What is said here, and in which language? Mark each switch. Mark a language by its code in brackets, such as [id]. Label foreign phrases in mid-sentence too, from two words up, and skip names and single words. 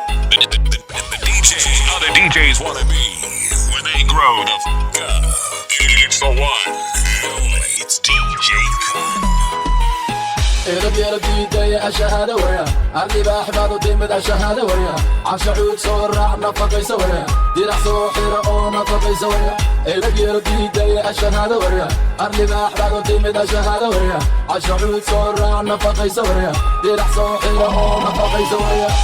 [en] The, the, the, the D Js wanna be where they grow the fuck up. It's the one. It's D J Khaled. [so] Erab yarab diidaya ashahada waya. Ardi baax baad u timid ashahada waya. Casha cuud soo raac nafaqaysa waya. Dirac soo xira oo nafaqaysa waya. Erab yarab diidaya ashahada waya. Ardi baax baad u timid ashahada waya. Casha cuud soo raac nafaqaysa waya. Dirac soo xira oo nafaqaysa waya.